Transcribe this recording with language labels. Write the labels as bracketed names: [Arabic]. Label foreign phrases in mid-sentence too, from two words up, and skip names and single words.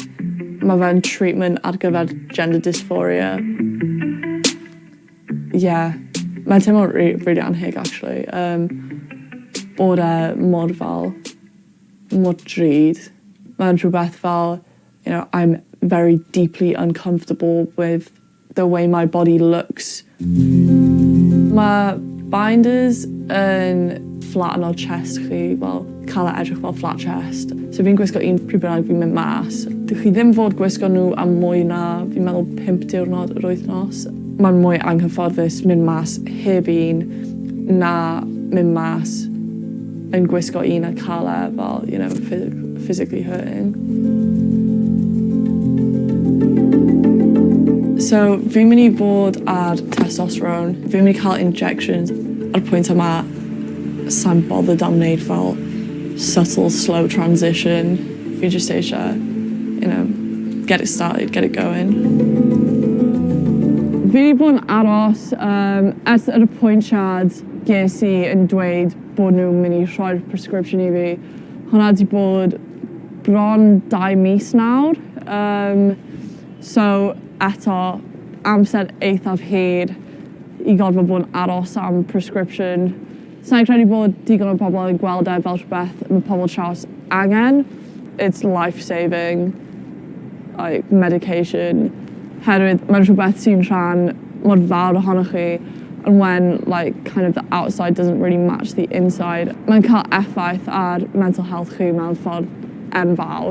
[Welsh] Mae fe'n treatment ar gyfer [English] gender dysphoria. [Welsh] Mae'n teimlo really anheg actually. Bod e mor fel, mor drud. Mae'n rhywbeth fel, [English] I'm very deeply uncomfortable with the way my body looks. [Welsh] Mae binders yn flatten o'r chest chi, cael e edrych fel [English] flat chest. [Welsh] So fi'n gwisgo un pryd bynnag fi'n mynd mas. Dych chi ddim fod gwisgo nhw am mwy na, fi'n meddwl 5 diwrnod yr wythnos. Mae'n mwy anghyfforddus mynd mas heb un na mynd mas yn gwisgo un a cael e fel, [English] physically hurting. [Welsh] So fi'n mynd I bod ar testosterone, fi'n mynd I cael injections. Ar y pwynt yma, sa'n bothered am wneud fel [English] subtle, slow transition. [Welsh] Fi just eisiau, [English] get it started, get it going. [Welsh] Fi wedi bod yn aros ers yr apwyntiad ges I yn dweud bod nhw'n mynd I rhoi'r prescription I fi. Hwna wedi bod bron 2 mis nawr. So eto, amser eithaf hir I gorfod bod yn aros am prescription. Sa'n credu bod digon o bobl yn gweld e fel rhywbeth mae pobl traws angen. [English] It's life-saving, like medication. [Welsh] Herwydd mae'n rhywbeth sy'n rhan mor fawr ohonoch chi, [English] and when kind of the outside doesn't really match the inside, [Welsh] mae'n cael effaith ar [English] mental health [Welsh] chi mewn ffordd enfawr.